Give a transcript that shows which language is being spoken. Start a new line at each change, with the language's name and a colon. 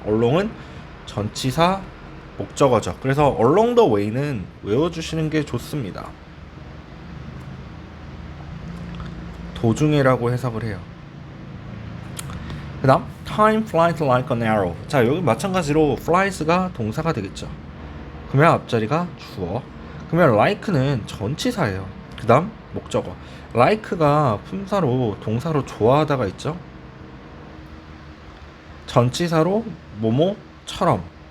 Korean: along은 전치사 목적어죠. 그래서
English: along the way
Korean: 는 외워주시는 게 좋습니다. 도중에라고 해석을 해요. 그 다음
English: time flies like an arrow.
Korean: 자, 여기 마찬가지로 flies가 동사가 되겠죠. 그러면 앞자리가 주어. 그러면 like는 전치사예요. 그 다음 목적어. like가 품사로 동사로 좋아하다가 있죠. 전치사로 뭐뭐처럼